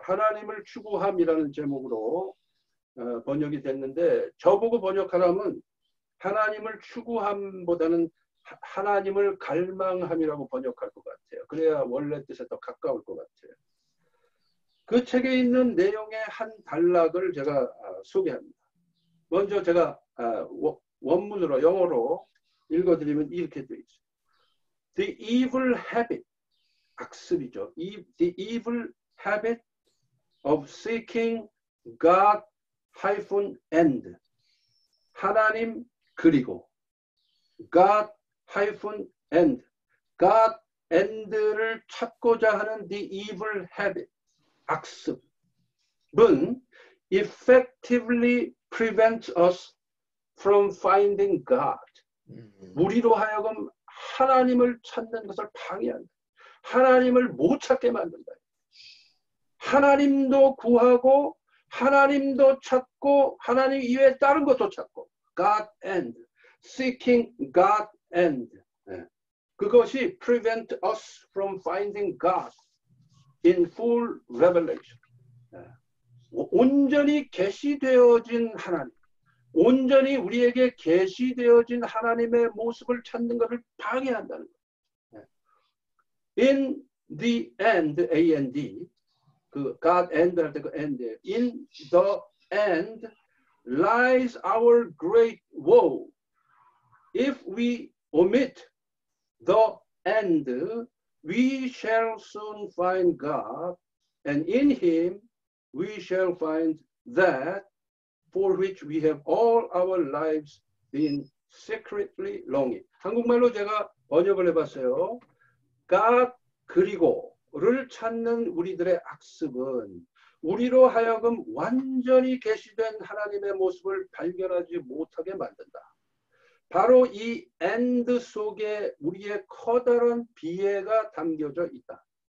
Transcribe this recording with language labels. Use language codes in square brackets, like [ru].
[ko] 하나님을 추구함이라는 제목으로 번역이 됐는데 저보고 번역하라면 하나님을 추구함보다는 하나님을 갈망함이라고 번역할 것 같아요. 그래야 원래 뜻에 더 가까울 것 같아요. 그 책에 있는 내용의 한 단락을 제가 소개합니다. 먼저 제가 원문으로 영어로 읽어드리면 이렇게 되어 있어요. [en] The evil habit, [ko] 악습이죠. [en] The evil habit of seeking God-and, [ko] 하나님 그리고 [en] God-and, God-and를 [ko] 찾고자 하는 [en] the evil habit, [ko] 악습은 [en] effectively prevents us from finding God. [ko] 우리로 하여금 하나님을 찾는 것을 방해한다. 하나님을 못 찾게 만든다. 하나님도 구하고 하나님도 찾고 하나님 이외에 다른 것도 찾고 [en] God and seeking God and [ko] 그것이 [en] prevent us from finding God in full revelation. [ko] 온전히 계시되어진 하나님, 온전히 우리에게 계시되어진 하나님의 모습을 찾는 것을 방해한다는 거예요. [en] In the end, A-N-D, 그 God and [ko] 할 때 그 [en] end, in the end lies our great woe. If we omit the end, we shall soon find God, and in Him we shall find that for which we have all our lives been secretly longing. [ko] 한국말로 제가 번역을 해봤어요. God 그리고를 찾는 우리들의 악습은 우리로 하여금 완전히 계시된 하나님의 모습을 발견하지 못하게 만든다. 바로 이 and 속에 우리의 커다란 비애가 담겨져 있다.